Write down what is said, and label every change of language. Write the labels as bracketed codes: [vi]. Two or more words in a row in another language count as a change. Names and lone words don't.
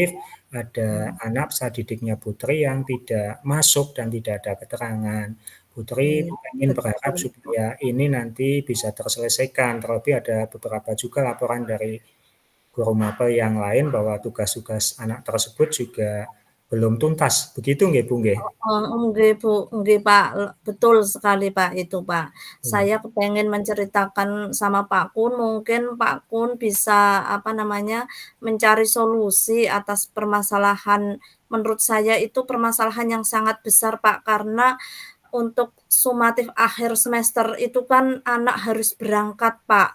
[id] Ada anak saat didiknya Putri yang tidak masuk dan tidak ada keterangan. Putri Iya, ingin berharap betul. supaya ini nanti bisa terselesaikan. Terlebih ada beberapa juga laporan dari guru mapel yang lain bahwa tugas-tugas anak tersebut juga belum tuntas. Begitu nggih Bu nggih? [jv] Nggih, Bu, nggih, Pak, [id] betul sekali, Pak, itu, Pak. Iya. Saya kepengen menceritakan sama Pak Kun, mungkin Pak Kun bisa, mencari solusi atas permasalahan menurut saya itu permasalahan yang sangat besar, Pak, karena untuk sumatif akhir semester itu kan anak harus berangkat, Pak.